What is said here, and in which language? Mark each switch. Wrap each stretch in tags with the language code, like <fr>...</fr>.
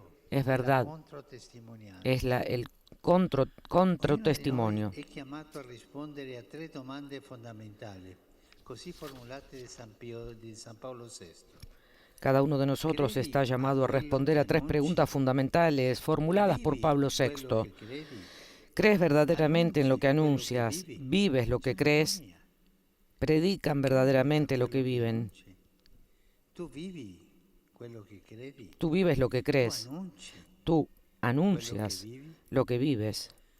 <es>Es verdad, es el controtestimonio.</es> <it>È chiamato a rispondere a 3 domande fondamentali, così formulate di San Paolo VI.</it> <es>Cada uno de nosotros está llamado a responder a 3 preguntas fundamentales formuladas por Pablo VI. ¿Crees verdaderamente en lo que anuncias? ¿Vives lo que crees? ¿Predican verdaderamente lo que viven?</es> <it>Tu vivi quello che credi.</it> <es>Tú vives lo que crees. Tú anuncias lo que vives.</es>